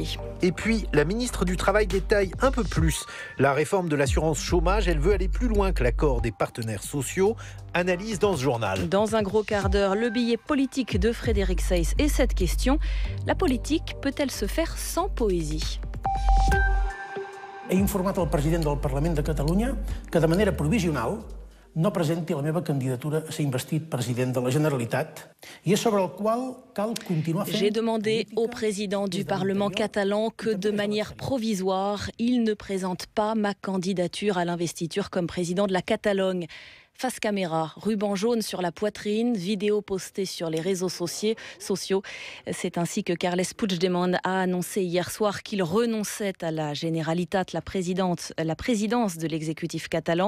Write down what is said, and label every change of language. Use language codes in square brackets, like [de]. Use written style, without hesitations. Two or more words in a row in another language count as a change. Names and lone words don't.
[fr] Et puis, la ministre du Travail détaille un peu plus la réforme de l'assurance chômage. Elle veut aller plus loin que l'accord des partenaires sociaux. Analyse dans ce journal. Dans un gros quart d'heure, le billet politique de Frédéric Seyss et cette question: la politique peut-elle se faire sans poésie? [ca] He informat el president del Parlament de Catalunya que de manera provisional no presenti la meva candidatura a ser investit president de la Generalitat i és sobre el qual cal continuar fent... [fr] J'ai demandé au président du Parlement catalan que de manière provisoire, il ne présente pas ma candidature à l'investiture comme président de la Catalogne. Face caméra, ruban jaune sur la poitrine, vidéo postée sur les réseaux sociaux. C'est ainsi que Carles Puigdemont a annoncé hier soir qu'il renonçait à la Generalitat, la présidence de l'exécutif catalan.